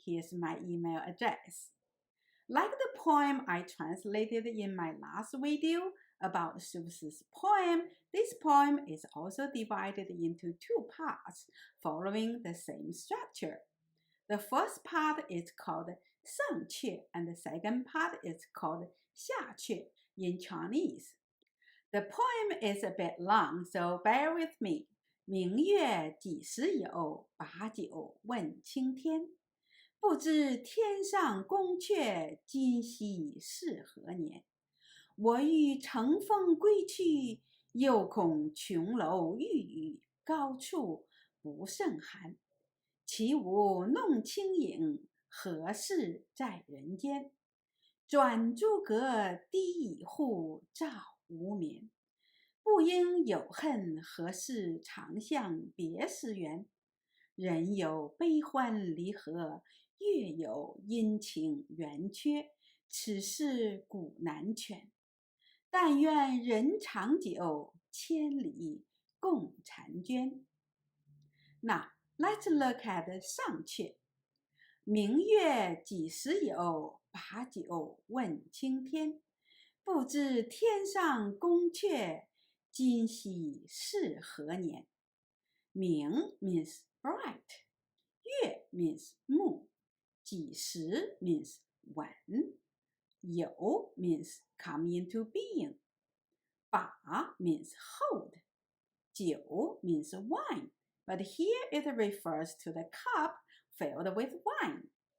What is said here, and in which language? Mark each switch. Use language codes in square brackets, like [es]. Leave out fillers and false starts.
[en] Here's my email address. Like the poem I translated in my last video about Su Shi's poem, this poem is also divided into 2 parts following the same structure. The first part is called 上阙 and the second part is called 下阙 in Chinese. The poem is a bit long, so bear with me. [zh] 明月几时有，把酒问青天。不知天上宫阙，今夕是何年？我欲乘风归去，又恐琼楼玉宇，高处不胜寒。起舞弄清影，何事在人间？转朱阁，低绮户，照无眠。不应有恨，何事长向别时圆？人有悲欢离合，月有阴晴圆缺，此事古难全。但愿人长久，千里共婵娟。 [en] Now, let's look at 上阙。 [zh] 明月几时有，把酒问青天。不知天上宫阙，今夕是何年？ [en] 明 means bright. 月 means moon. 几时 means when. 有 means come into being. 把 means hold. 酒 means wine, but here it refers to the cup filled with wine.